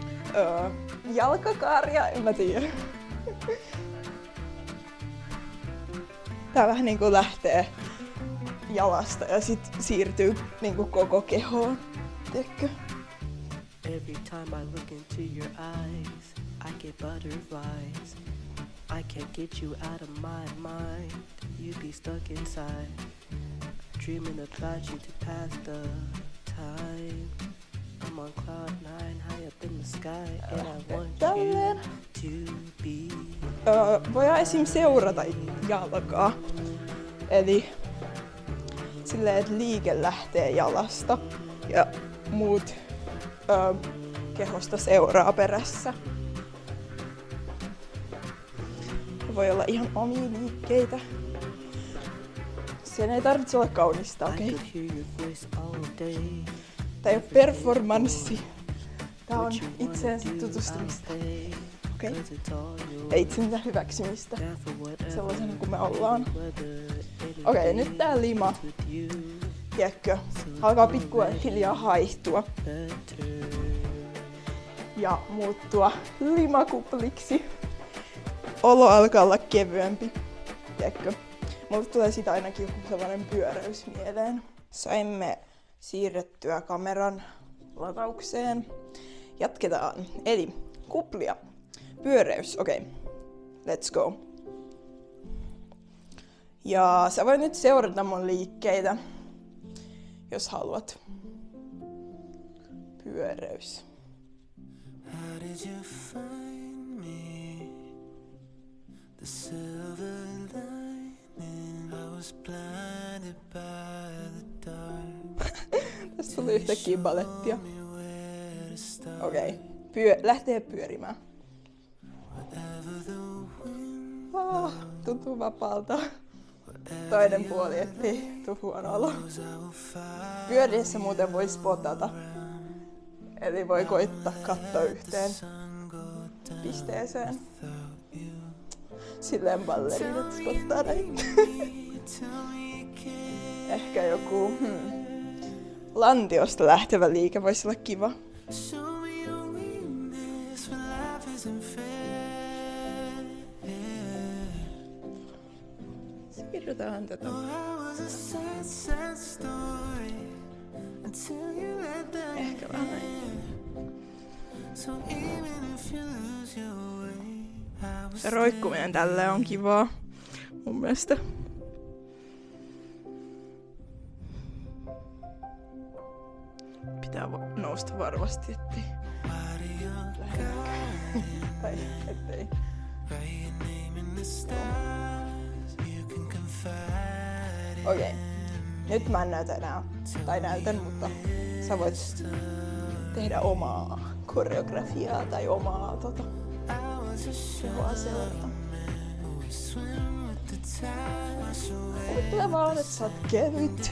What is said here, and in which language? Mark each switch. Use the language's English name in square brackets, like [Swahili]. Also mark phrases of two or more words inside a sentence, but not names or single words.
[Finnish] jalkakaaria, en mä tiedä. Tää vähän niinku lähtee jalasta ja sit siirtyy niinku koko kehoon. Tiedätkö? [English] Every time I look into your eyes, I get butterflies. I can't get you out of my mind. You be stuck inside, dreaming about you to pass the time. I'm on cloud 9, high up in the sky, and I want [Finnish] Tälleen. [English] you to be. [Finnish] Voidaan esim. Seurata jalkaa. Eli silleen, että liike lähtee jalasta ja muut kehosta seuraa perässä. Voi olla ihan omia liikkeitä. Sen ei tarvitse olla kaunista, [English] I [Finnish] okei? [English] could hear your voice all day. [Finnish] Tää ei oo performanssi. Tää on [English] What you wanna [Finnish] itseensä [English] do, [Finnish] tutustumista. [English] I'll stay. [Finnish] Okei? [English] 'Cause it's all yours. [Finnish] Ja itsensä hyväksymistä. [English] Down for whatever [Finnish] Sellaisena kuin me ollaan. [English] weather, any [Finnish] Okei, [English] day [Finnish] nyt tää lima, [English] with you [Finnish] tiedätkö, alkaa pikkuhiljaa haihtua [English] better. [Finnish] ja muuttua limakupliksi. Olo alkaa olla kevyempi, tiedätkö. Mulle tulee siitä ainakin joku sellainen pyöräys mieleen. Saimme siirrettyä kameran lataukseen. Jatketaan. Eli kuplia. Pyöräys, okei. [English] Let's go. [Finnish] Ja sä voit nyt seurata mun liikkeitä, jos haluat. Pyöräys. [English] How did you find me? The silver lining. I was blinded by the dark. [Finnish] Tässä tuli yhtäkkiä balettia. [English] Where to start? [Finnish] Okei. Lähtee pyörimään. Tuntuu vapaalta. Toinen puoli, ettei tuu huono olo. Pyöriessä muuten voi spotata. Eli voi koittaa katsoa yhteen pisteeseen. Silleen balleriinat spottaa näin. Ehkä joku lantiosta lähtevä liike voisi olla kiva. [English] Show me your weakness when life isn't fair. [Finnish] Siirrytään tätä. [English] I was a sad, sad story until you let down [Finnish] Ehkä [English] your [Finnish] vähän näin. [English] So even if you lose your way, I was [Finnish] Se roikkuminen tälleen on kivaa mun mielestä. Pitää nousta varovasti, ettei [English] body on [Finnish] tai ettei. [English] write your name in the stars. You can confide in [Finnish] Okei. Nyt mä en näytä enää. Tai näytän, mutta sä voit tehdä omaa koreografiaa tai omaa kehoa seurata. Kuvittele vaan, että sä oot kevyt.